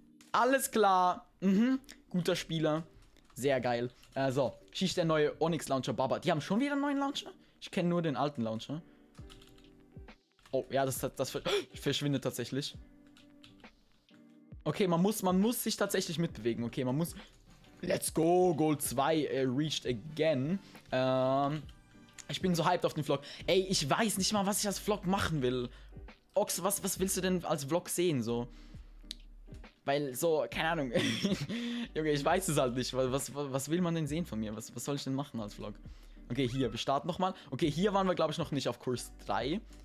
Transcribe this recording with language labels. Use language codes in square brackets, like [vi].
[de] Alles klar. Guter Spieler. Sehr geil. So, schießt der neue Onyx Launcher Baba. Die haben schon wieder einen neuen Launcher? Ich kenne nur den alten Launcher. Oh, ja, das verschwindet tatsächlich. Okay, man muss sich tatsächlich mitbewegen. Okay, man muss... [en] Let's go, Gold 2 reached again. [de] Ich bin so hyped auf den Vlog. Ey, ich weiß nicht mal, was ich als Vlog machen will. Ox, was willst du denn als Vlog sehen, so? Weil, so, keine Ahnung. Junge, ich weiß es halt nicht. Was will man denn sehen von mir? Was soll ich denn machen als Vlog? Okay, hier, wir starten nochmal. Okay, hier waren wir, glaube ich, noch nicht auf Kurs 3.